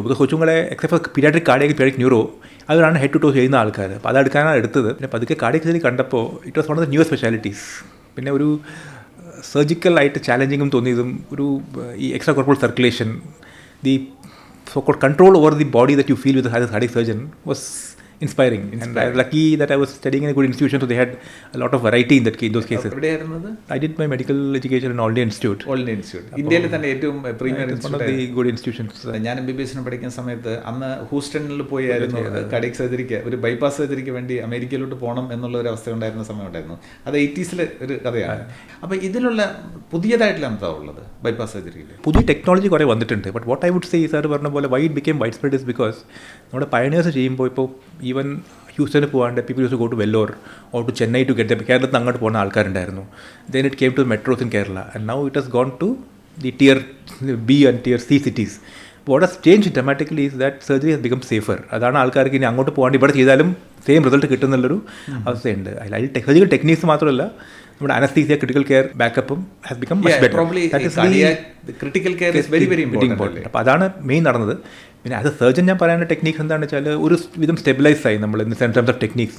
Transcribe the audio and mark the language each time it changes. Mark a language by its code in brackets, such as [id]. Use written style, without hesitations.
[ml] Because കൊച്ചുങ്ങളെ [en] except for [ml] paediatric cardiac paediatric neuro അവരാണ് head to to ചെയ്യുന്ന ആൾക്കാർ. അപ്പോൾ അതെടുക്കാനാണ് എടുത്തത്. പിന്നെ പതുക്കെ കാർഡിയക് സർജറി കണ്ടപ്പോൾ [en] It was one of the new specialities. [ml] പിന്നെ ഒരു സർജിക്കലായിട്ട് ചാലഞ്ചിങ്ങും തോന്നിയതും ഒരു ഈ extra corporal circulation, the so called [en] control over the body that you feel with a cardiac surgeon was inspiring. And I was lucky that I was studying in a good institution, so they had a lot of variety in those cases. [ml] എവിടെയായിരുന്നത്? [en] I did my medical education in All India Institute. [ml] All India institute, ഇന്ത്യയിലെ തന്നെ ഏറ്റവും premier [en] It's one of [ml] institute. [en] the good institutions. [ml] ഞാൻ MBBS പഠിക്കുന്ന സമയത്ത് അന്ന് ഹൂസ്റ്റണിൽ പോയായിരുന്നു cardiac സർജറിക്ക്, ഒരു ബൈപ്പാസ് സർജറിക്ക് വേണ്ടി അമേരിക്കയിലോട്ട് പോകണം എന്നുള്ള ഒരു അവസ്ഥ ഉണ്ടായിരുന്ന സമയം ഉണ്ടായിരുന്നു. അത് 80s ഒരു കഥയാണ്. അപ്പോൾ ഇതിലുള്ള പുതിയതായിട്ടുള്ള എന്താ ഉള്ളത് ബൈപ്പാസ് സർജറിയിൽ? പുതിയ ടെക്നോളജി കുറേ വന്നിട്ടുണ്ട്. [en] but what I would say [ml] sir പറഞ്ഞ പോലെ [en] why it became widespread is because [ml] നമ്മുടെ പയനേഴ്സ് ചെയ്യുമ്പോൾ ഇപ്പോൾ [en] even ഹ്യൂസ്റ്റണിൽ പോകാണ്ട് people use to go to Vellore or to Chennai to get [ml] കേരളത്തിൽ നിന്ന് അങ്ങോട്ട് പോകുന്ന ആൾക്കാരുണ്ടായിരുന്നു. [en] Then it came to metros in Kerala and now it has gone to the tier B and tier C cities. What has changed dramatically is that surgery has become safer. [ml] അതാണ് ആൾക്കാർക്ക് ഇനി അങ്ങോട്ട് പോകാണ്ട് ഇവിടെ ചെയ്താലും സെയിം റിസൾട്ട് കിട്ടുന്നുള്ളൊരു അവസ്ഥയുണ്ട്. അതിൽ surgical techniques മാത്രമല്ല, നമ്മുടെ anaesthesia, critical care ബാക്കപ്പും [en] Has become much better. Critical care is very very important. [ml] അപ്പോൾ അതാണ് മെയിൻ നടന്നത്. പിന്നെ ആസ് എ സർജൻ ഞാൻ പറയാനുള്ള ടെക്നീക്സ് എന്താണെന്ന് വെച്ചാൽ ഒരു വിധം സ്റ്റെബിലൈസ് ആയി നമ്മൾ [en] In terms of techniques.